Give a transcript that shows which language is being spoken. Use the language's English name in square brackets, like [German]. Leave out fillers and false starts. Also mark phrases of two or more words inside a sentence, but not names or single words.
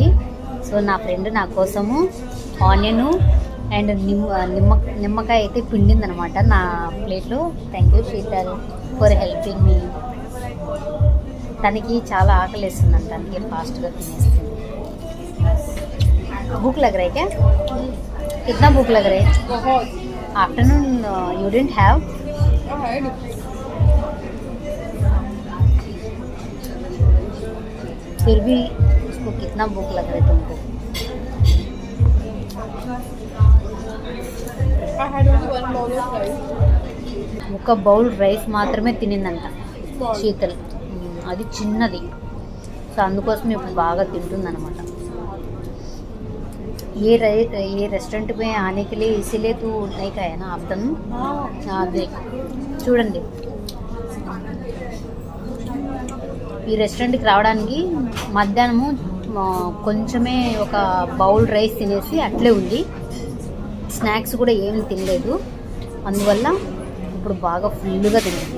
[Telugu] సో నా ఫ్రెండ్ నా కోసము [English] onion and [Telugu] నిమ్మకాయ అయితే పిండిందనమాట నా ప్లేట్లో. [English] Thank you శీతల్ for helping me. [Telugu] తనకి చాలా ఆకలి వేస్తుందంట, తనకి ఫాస్ట్గా తినేస్తుంది. [Hindi] భూక్ లగ్ రहा है क्या? कितना भूख लग रहा है? बहुत [English] Afternoon you didn't have? [Hindi] फिर भी उसको कितना भूख लग रहा है तुमको? [English] I had only one bowl of rice. [Telugu] ఒక [English] bowl rice [Telugu] మాత్రమే తినిందంట శీతల్. అది చిన్నది, సో అందుకోసం ఇప్పుడు బాగా తింటుందన్నమాట. [Hindi] ये रेस्टोरेंट में आने के लिए इसीलिए तू नहीं खाया ना आफ्टरनून? [Telugu] అదే చూడండి, ఈ రెస్టారెంట్కి రావడానికి మధ్యాహ్నము కొంచెమే ఒక [English] bowl rice [Telugu] తినేసి అట్లే ఉంది. స్నాక్స్ కూడా ఏమి తినలేదు, అందువల్ల ఇప్పుడు బాగా ఫుల్గా తిన్నాం.